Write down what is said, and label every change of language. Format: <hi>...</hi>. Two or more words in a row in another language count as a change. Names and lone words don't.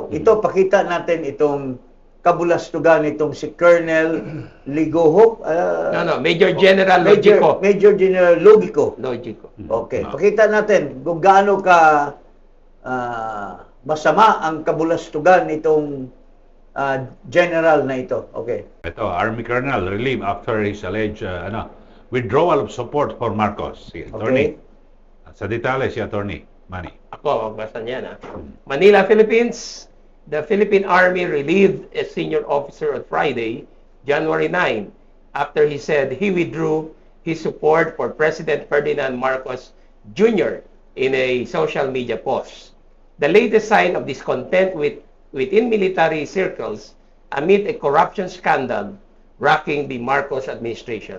<tl>Ito, pakita natin itong kabulastugan nitong si Colonel Ligohop. Major General Logico. Major General Logico. Okay, pakita natin kung gaano ka masama ang kabulastugan nitong general na ito. Okay. Ito,</tl> <en>Army Colonel relieved after his alleged withdrawal of support for Marcos.</en> <tl>Si Attorney. Sa detalye si Attorney Manny. Ako, magbasa niyan. Manila, Philippines.</tl> <en>The Philippine Army relieved a senior officer on Friday, January 9, after he said he withdrew his support for President Ferdinand Marcos Jr. in a social media post. The latest sign of discontent within military circles amid a corruption scandal rocking the Marcos administration.</en>